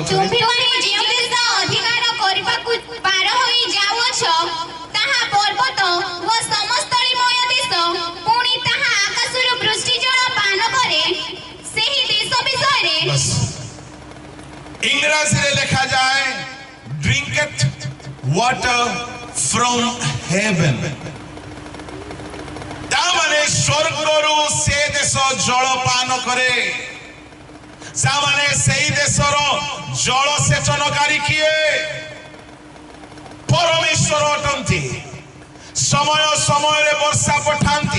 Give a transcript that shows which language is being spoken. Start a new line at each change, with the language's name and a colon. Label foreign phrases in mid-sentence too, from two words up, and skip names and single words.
Odia: ତୁମ୍ଭେମାନେ ଯେଉଁ ଦେଶ ଅଧିକାର କରିବାକୁ ପାର ହୋଇ ଯାଉଅଛ ତାହା ପର୍ବତ ଓ ସମସ୍ତଳିମୟ ଦେଶ, ପୁଣି ତାହା ଆକାଶରୁ ବୃଷ୍ଟି ଜଳ ପାନ କରେ। ସେହି ଦେଶ ବିଷୟରେ ଇଂରାଜୀରେ ଲେଖାଯାଏ
English: drinketh water from heaven.
Odia: ତା ମାନେ ସ୍ୱର୍ଗରୁ ସେ ଦେଶ ଜଳ ପାନ କରେ। ତା ମାନେ ସେଇ ଦେଶର ଜଳସେଚନକାରୀ କିଏ? ପରମେଶ୍ୱର ଅଟନ୍ତି। ସମୟ ସମୟରେ ବର୍ଷା ପଠାନ୍ତି।